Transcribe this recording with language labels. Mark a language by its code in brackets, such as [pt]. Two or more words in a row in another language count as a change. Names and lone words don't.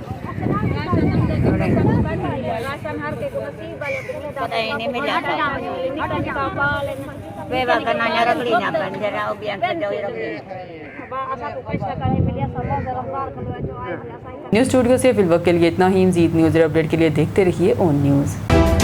[ur] पता ही नहीं मिला बेवा का ना रगड़ी ना बन जरा ओ बियान से जोई रगड़ी نیوز اسٹوڈیو سے فی الوقت کے لیے اتنا ہی۔ مزید نیوز اپڈیٹ کے لیے دیکھتے رہیے اون نیوز۔